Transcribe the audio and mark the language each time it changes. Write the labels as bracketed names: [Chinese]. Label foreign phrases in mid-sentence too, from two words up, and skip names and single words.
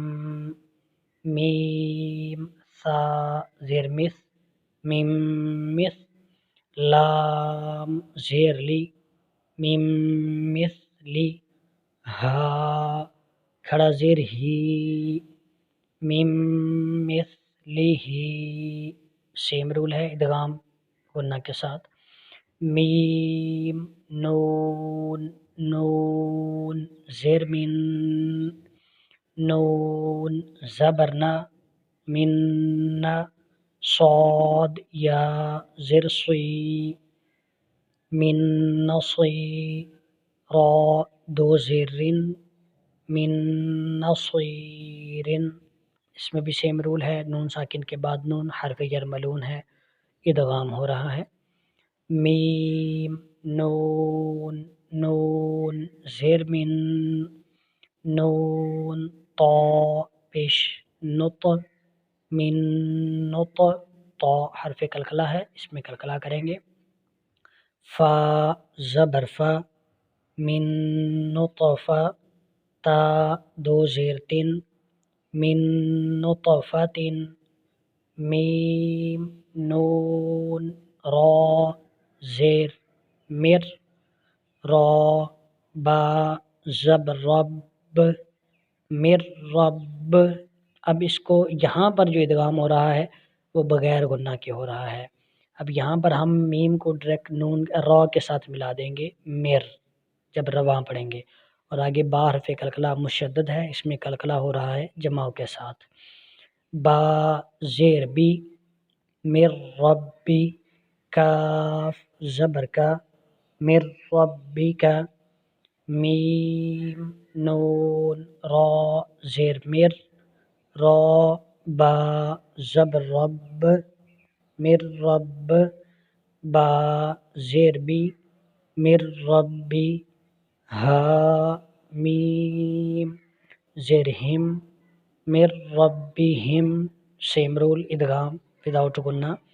[Urdu] میم، سا، زیر مس، میم، مس، لام، زیر لی، میم، مس، لی، ہا، کھڑا زیر ہی، میم، مس، لی، ہی۔ [English] same rule [Urdu] ہے ادغام غنہ کے ساتھ۔ میم، نون، نون، زیر من، نون، زبرنا، من، صاد، یا، زیر صی، من، نصی، را، دو زیرن، من، نصیرن۔ اس میں بھی [English] same rule [Urdu] ہے، نون ساکن کے بعد نون حرف یرملون ہے، ادغام ہو رہا ہے۔ میم، نون، نون، زیر من، نون، طا، پیش نط، من، نط، طا حرف کلکلہ ہے، اس میں کلکلہ کریں گے۔ فا، زبر فا، من، نطفہ، تا، دو زیر تن، من، نطفۃ، میم، نون، را، زیر مر، را، با، زبر رب، مر رب۔ اب اس کو یہاں پر جو ادغام ہو رہا ہے وہ بغیر غنہ کے ہو رہا ہے۔ اب یہاں پر ہم میم کو ڈائریکٹ نون را کے ساتھ ملا دیں گے، مر، جب رواں پڑھیں گے، اور آگے با حرف کلکلہ مشدد ہے، اس میں کلکلہ ہو رہا ہے جماع کے ساتھ۔ با، زیر بی، مر ربی، کاف، زبر کا، مر ربی کا، میم، نون، را، زیر مر، را، با، زبر رب، مر رب، با زیر بی، مر ربی، ہا میم زیر ہم، مر ربہم، [English] same rule [Urdu] ادغام وداؤٹ گنہ،